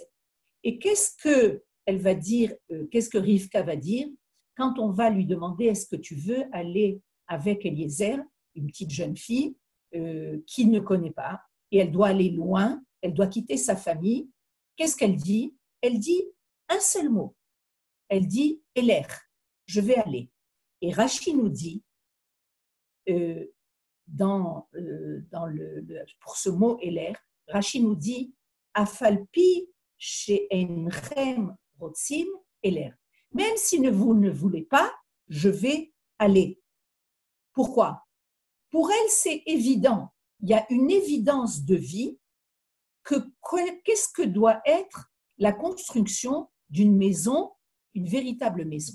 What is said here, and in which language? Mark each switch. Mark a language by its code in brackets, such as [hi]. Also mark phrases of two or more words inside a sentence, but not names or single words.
[fr] Et qu'est-ce que Rivka va dire quand on va lui demander est-ce que tu veux aller avec Eliezer, une petite jeune fille qui ne connaît pas, et elle doit aller loin, elle doit quitter sa famille. Qu'est-ce qu'elle dit? Elle dit un seul mot. Elle dit « Eler », je vais aller. Et Rashi nous dit, pour ce mot « Eler », Rashi nous dit « [he] אף על פי שאינכם רוצים אלך ». [fr] Même si vous ne voulez pas, je vais aller. Pourquoi? Pour elle, c'est évident. Il y a une évidence de vie qu'est-ce que doit être la construction d'une maison, une véritable maison.